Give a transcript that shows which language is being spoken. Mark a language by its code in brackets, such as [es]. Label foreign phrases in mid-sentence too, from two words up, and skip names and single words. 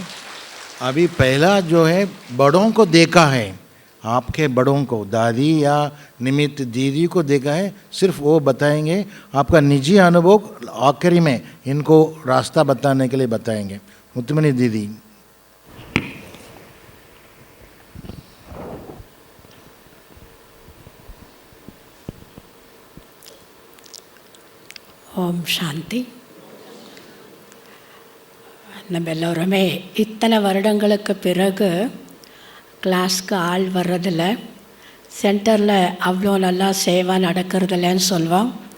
[hi] अभी पहला जो है बड़ों को देखा है, आपके बड़ों को, दादी या निमित्त दीदी को देखा है, सिर्फ वो बताएंगे। आपका निजी अनुभव आखिरी में इनको रास्ता बताने के लिए बताएंगे। मुत्तमनी दीदी। [ta] ஓம் சாந்தி. நம்ம எல்லோருமே இத்தனை வருடங்களுக்கு பிறகு கிளாஸ்க்கு ஆள் வர்றதில்ல, சென்டரில் அவ்வளோ நல்லா சேவா நடக்கிறதில்லன்னு சொல்லுவோம்.